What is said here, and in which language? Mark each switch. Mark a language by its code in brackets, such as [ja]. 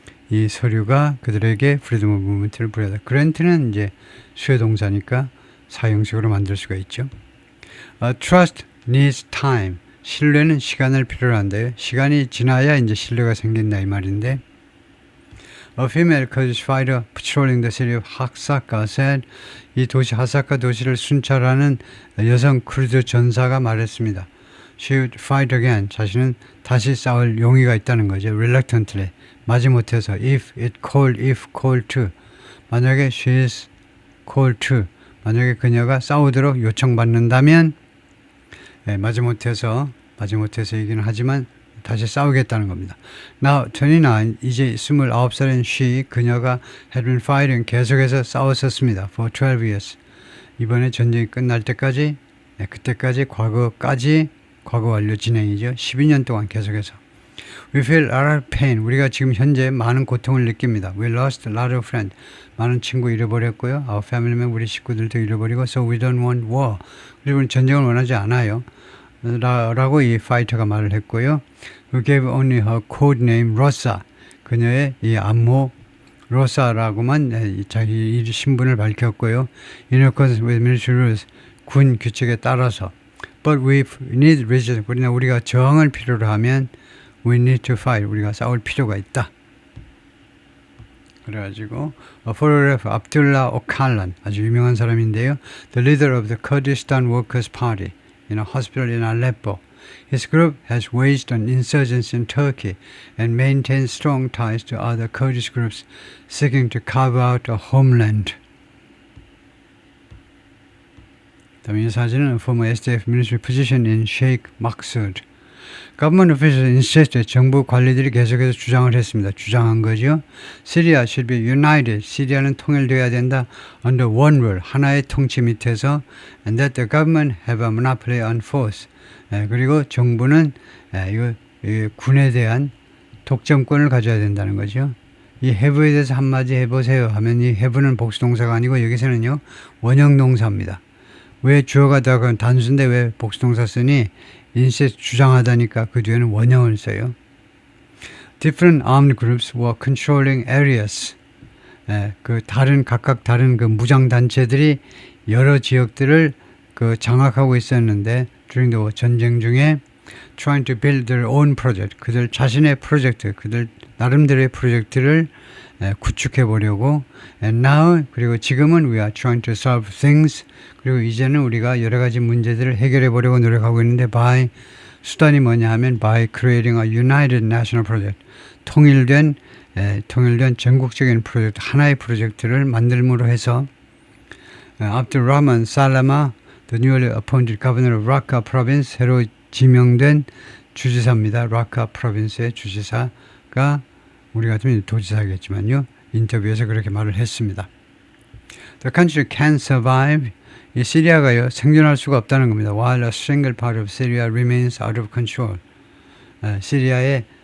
[ko] 이 서류가 그들에게 [en] freedom of movement [ko] 를 부여하다. grant는 이제 수요 동사니까 사형식으로 만들 수가 있죠. [en] Trust needs time. [ko] 신뢰는 시간을 필요로 한대요. 시간이 지나야 이제 신뢰가 생긴다 이 말인데. [en] A female Kurdish fighter patrolling the city of Hasaka said, [ko] 이 도시 하사카 도시를 순찰하는 여성 쿠르드 전사가 말했습니다. [en] She would fight again. [ko] 자신은 다시 싸울 용의가 있다는 거죠. [en] Reluctantly. [ko] 마지못해서 [en] if called to. 만약에 she is called to. [ko] 만약에 그녀가 싸우도록 요청받는다면 마지못해서 얘기는 하지만 다시 싸우겠다는 겁니다. [en] Now 29, [ko] 이제 29살인 [en] she, [ko] 그녀가 [en] had been fighting, [ko] 계속해서 싸웠었습니다. [en] For 12 years. [ko] 이번에 전쟁이 끝날 때까지, 그때까지 과거 완료 진행이죠. 12년 동안 계속해서. [en] We feel a lot of pain. [ko] 우리가 지금 현재 많은 고통을 느낍니다. [en] We lost a lot of friends. [ko] 많은 친구 잃어버렸고요. [en] Our family member, [ko] 우리 식구들도 잃어버리고, [en] so we don't want war. [ko] 우리는 전쟁을 원하지 않아요. 라고 이 파이터가 말을 했고요. [en] Who gave only her code name Rosa. [ko] 그녀의 이 암호 로사라고만 자기 신분을 밝혔고요. [en] In accordance with military rules. [ko] 군 규칙에 따라서. [en] But we need resistance. [ko] 우리가 저항을 필요로 하면 [en] we need to fight. [ko] 우리가 싸울 필요가 있다. 그래가지고 photograph 압둘라 오칼란 아주 유명한 사람인데요. [en] The leader of the Kurdistan Workers' Party in a hospital in Aleppo. His group has waged an insurgency in Turkey and maintains strong ties to other Kurdish groups seeking to carve out a homeland. [ko] 다음에 이 사진은 [en] former SDF military position in Sheikh Maksud. Government officials insisted, [ko] 정부 관리들이 계속해서 주장한 거죠. [en] Syria should be united. [ko] 시리아는 통일되어야 된다. [en] Under one rule, [ko] 하나의 통치 밑에서, [en] and that the government have a monopoly on force. [ko] 그리고 정부는 이 군에 대한 독점권을 가져야 된다는 거죠. 이 have에 대해서 한마디 해보세요 하면 이 have는 복수동사가 아니고 여기서는요 원형동사입니다. 왜 주어가 들어가면 단수인데 왜 복수동사 쓰니? insist 주장하다니까 그 뒤에는 원형을 써요. [en] Different armed groups were controlling areas. [ko] 각각 다른 그 무장 단체들이 여러 지역들을 장악하고 있었는데 [en] during the war, [ko] 전쟁 중에 [en] trying to build their own project. [ko] 그들 자신의 프로젝트, 그들 나름대로의 프로젝트를 구축해 보려고. [en] And now, [ko] 그리고 지금은 [en] we are trying to solve things. [ko] 그리고 이제는 우리가 여러 가지 문제들을 해결해 보려고 노력하고 있는데 by 수단이 뭐냐 하면 [en] by creating a united national project. [ko] 통일된 전국적인 프로젝트, 하나의 프로젝트를 만들므로 해서 Abdul Rahman Salama, [en] the newly appointed governor of Raqqa province, [ko] 새로 지명된 주지사입니다. Raqqa province의 주지사가 우리 같으면 도지사겠지만요. 인터뷰에서 그렇게 말을 했습니다. [en] The country can survive. [ko] 이 시리아가요 생존할 수가 없다는 겁니다. [en] While a single part of Syria remains out of control. [ko] 시리아의